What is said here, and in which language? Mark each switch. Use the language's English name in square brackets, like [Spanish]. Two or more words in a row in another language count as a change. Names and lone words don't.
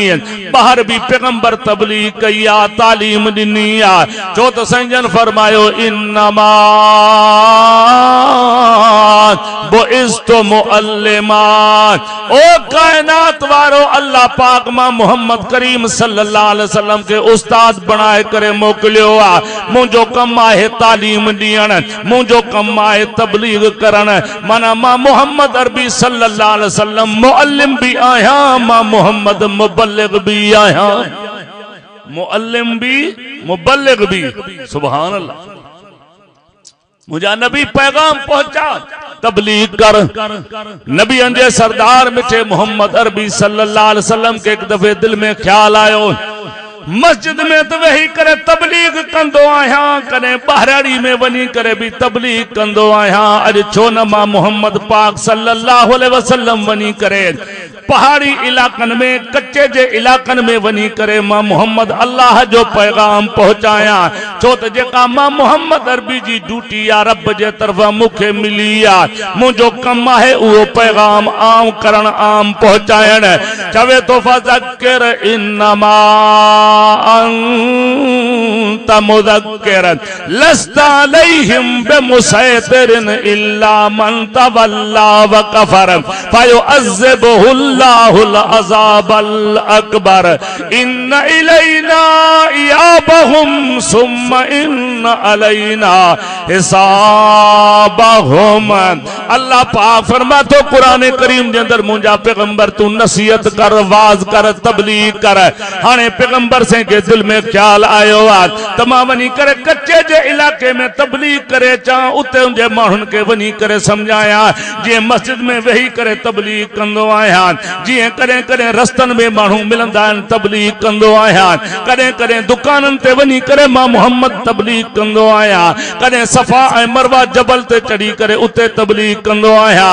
[Kachhi] बाहर भी पैगंबर तबलीग कई आ तालीम दिनी आ। जो तो संजन फरमायो [Arabic] إنما بعثت معلما. [Kachhi] ओ कायनात वारो अल्लाह पाक मां मोहम्मद करीम [Arabic] صلى الله عليه وسلم [Kachhi] के उस्ताद बनाए करे मोकलियो आ। मुझो कम आहे तालीम दियण मुझो कम आहे तबलीग करण। माना मां मोहम्मद अरबी [Arabic] صلى الله عليه وسلم [Kachhi] मुअल्लिम भी आया मां मोहम्मद मुबल्लिग भी आया। मुअल्लिम भी मुबल्लिग भी [Arabic] سبحان الله. [Kachhi] मुझा नबी पैगाम पहुंचा तबलीग कर। नबी अंजे सरदार मिठे मोहम्मद अरबी [Arabic] صلى الله عليه وسلم [Kachhi] के एक दफे दिल में ख्याल आयो मस्जिद में तो वही करे तबलीग कंदो आया कने बहराड़ी में वनी करे भी तबलीग कंदो आया। अज छो न मां मोहम्मद पाक [Arabic] صلى الله عليه وسلم [Kachhi] वनी करे पहाड़ी इलाकन में कच्चे जे इलाकन में वनी करे मां मोहम्मद अल्लाह जो पैगाम पहुंचाया। छो त जेका मां मोहम्मद अरबी जी ड्यूटी आ रब जे तरफा मुखे मिली आ मुझो कम है वो पैगाम आम करण आम पहुंचायण। चवे तो [Arabic] فذكر إنما أنت مذكر لست عليهم بمسيطر إلا من تولى وكفر فيعذبه الله العذاب الأكبر إن إلينا إيابهم ثم إن علينا حسابهم. [Kachhi] अल्लाह पाक फरमा तो कुरान करीम के अंदर मुझा पैगंबर तू नसीहत कर वाज कर तबलीग कर। हाने पैगंबर से के दिल में ख्याल आयो आ तमा वनी करे कच्चे जे इलाके में तबलीग करे चा उते उनजे मानुन के वनी करे समझाया जे मस्जिद में वही करे तबलीग कंदो आया। [Sindhi] जीअं कॾहिं कॾहिं रस्तनि में माण्हू मिलंदा आहिनि तबलीग कंदो आहियां, कॾहिं कॾहिं दुकाननि ते वञी करे मां मोहम्मद तबलीग कंदो आहियां, कॾहिं सफ़ा ऐं मरवा जबल ते चढ़ी करे उते तबलीग कंदो आहियां।